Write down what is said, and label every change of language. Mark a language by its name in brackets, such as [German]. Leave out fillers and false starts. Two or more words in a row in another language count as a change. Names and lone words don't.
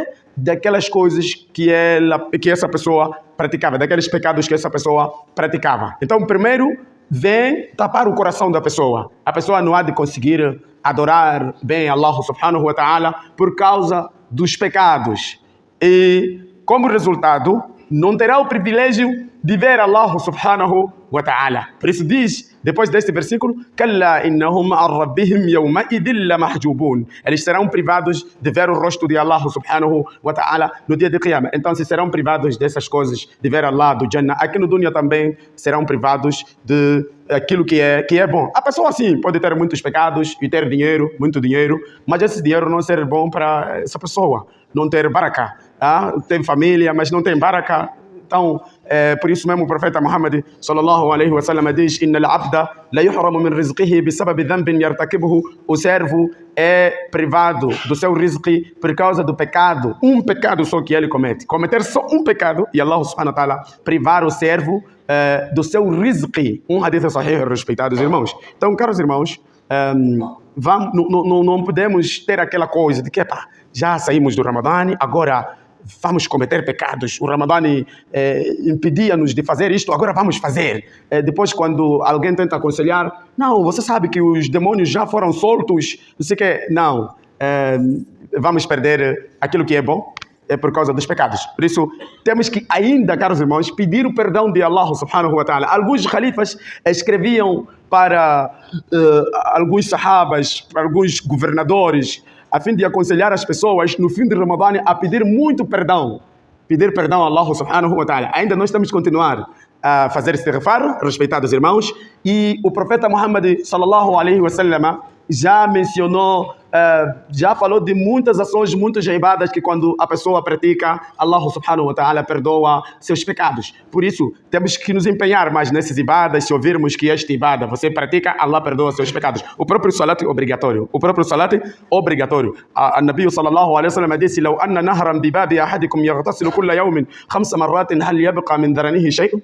[Portuguese] Daquelas coisas que essa pessoa praticava, daqueles pecados que essa pessoa praticava. Então, primeiro, vem tapar o coração da pessoa. A pessoa não há de conseguir adorar bem [Arabic] الله سبحانه وتعالى [Portuguese] por causa dos pecados. E, como resultado, não terá o privilégio de ver [Arabic] الله سبحانه وتعالى. [Portuguese] Por isso diz, depois deste versículo, [Arabic] كَلَّا إِنَّهُمْ عَنْ رَبِّهِمْ يَوْمَئِذٍ لَمَحْجُوبُونَ. [Portuguese] Eles serão privados de ver o rosto de [Arabic] الله سبحانه وتعالى [Portuguese] no dia de Qiyamah. Então, se serão privados dessas coisas, de ver Allah, do Jannah, aqui no dunya também serão privados de aquilo que é bom. A pessoa, sim, pode ter muitos pecados e ter dinheiro, muito dinheiro, mas esse dinheiro não ser bom para essa pessoa. Não ter baraka. Tem família, mas não tem baraka. Então, por isso mesmo o profeta Muhammad [Arabic] صلى الله عليه وسلم [Portuguese] diz: [Arabic] "إن العبد ليحرم من رزقه بسبب ذنب يرتكبه." [Portuguese] O servo é privado do seu rizqi por causa do pecado, um pecado só que ele comete. Cometer só um pecado e [Arabic] الله سبحانه وتعالى [Portuguese] privar o servo do seu rizqi. Um [Arabic] حديث صحيح, [Portuguese] respeitados irmãos. Então, caros irmãos, não podemos ter aquela coisa de que já saímos do Ramadã, agora vamos cometer pecados. O Ramadã impedia-nos de fazer isto, agora vamos fazer. Depois, quando alguém tenta aconselhar, não, você sabe que os demônios já foram soltos, não sei o que. Não, vamos perder aquilo que é bom. É por causa dos pecados. Por isso, temos que ainda, caros irmãos, pedir o perdão de [Arabic] الله سبحانه وتعالى. [Portuguese] Alguns califas escreviam para alguns sahabas, para alguns governadores, a fim de aconselhar as pessoas no fim de Ramadã a pedir muito perdão. Pedir perdão a [Arabic] الله سبحانه وتعالى. [Portuguese] Ainda nós temos que continuar a fazer istighfar, respeitados irmãos. E o profeta Muhammad [Arabic] صلى الله عليه وسلم [Portuguese] já mencionou, já falou de muitas ações, muitas ibadas que quando a pessoa pratica, [Arabic] الله سبحانه وتعالى [Portuguese] perdoa seus pecados. Por isso, temos que nos empenhar mais nessas ibadas. Se ouvirmos que esta ibada você pratica, Allah perdoa seus pecados. O próprio salat é obrigatório. O próprio salat é obrigatório. [Arabic] A النبي صلى الله عليه وسلم disse: "لو أن نهرا بباب أحدكم يغتسل كل يوم خمس مرات هل يبقى من درنه شيء."